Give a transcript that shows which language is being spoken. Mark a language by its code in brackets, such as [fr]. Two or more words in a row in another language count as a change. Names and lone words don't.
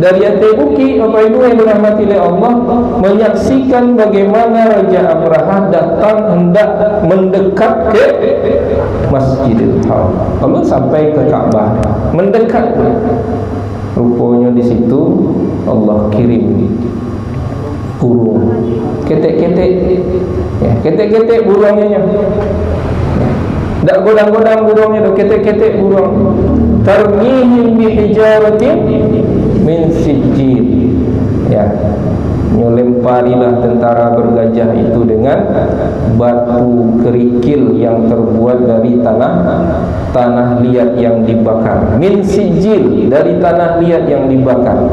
[id] Dari atas bukit, Bapak Ibu yang dirahmati oleh Allah, menyaksikan bagaimana Raja Abraha datang hendak mendekat ke Masjidil Haram. Allah sampai ke Ka'bah, mendekat. Rupanya di situ Allah kirim burung, ketek-ketek, ya, ketek-ketek burungnya, [min] tak godang-godang [id] burungnya, [min] tu ketek-ketek [id] burung. [ar] ترميهم بحجارة من سجيل, [id] ya, lemparilah tentara bergajah itu dengan batu kerikil yang terbuat dari tanah liat yang dibakar. [ar] من سجيل, [id] dari tanah liat yang dibakar.